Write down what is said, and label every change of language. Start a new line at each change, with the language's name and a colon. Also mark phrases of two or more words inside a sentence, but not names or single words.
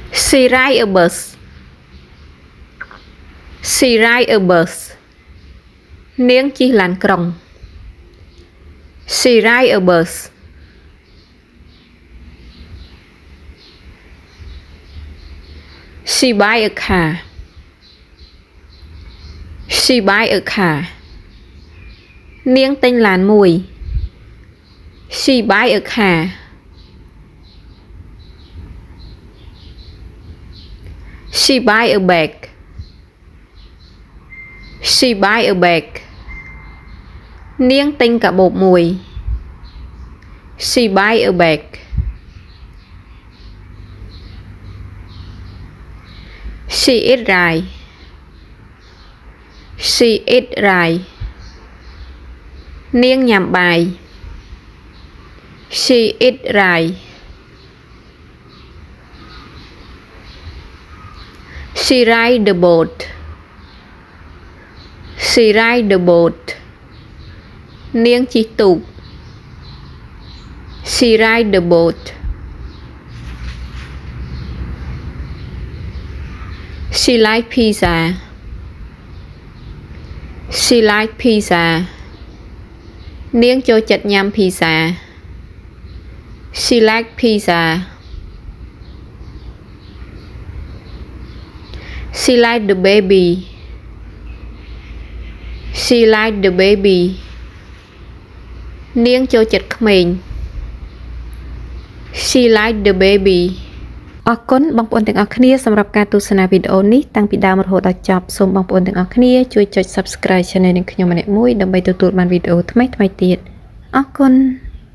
English: She ride a bus. She ride a bus.
Khmer: នាងជិះឡានក្រុង
English: She ride a bus. She buy a car. She buy a car.
Khmer: នាងទិញឡានមួយ
English: She buy a car. She buy a bag. She buy a bag.
Khmer: នាងទិញកាបូបមួយ
English: She buy a bag. She eat rice. She eat rice.
Khmer: នាងញ៉ាំបាយ
English: She eat rice. She ride the boat. She ride the boat.
Khmer: នាងជិះទូក
English: She ride the boat. She like pizza. She like pizza.
Khmer: នាងចូលចិត្តញ៉ាំ pizza.
English: She like pizza. She like the baby. She like the baby.
Khmer: នាងចូលចិត្តក្មេង
English: She like the baby.
Khmer: អរគុណបងប្អូនទាំងអស់គ្នាសម្រាប់ការទស្សនាវីដេអូនេះតាំងពីដើមរហូតដល់ចប់សូមបងប្អូនទាំងអស់គ្នាជួយចុច
English: Subscribe Channel
Khmer: នឹងខ្ញុំម្នាក់មួយដើម្បីទទួលបានវីដេអូថ្មីៗទៀតអរគុណ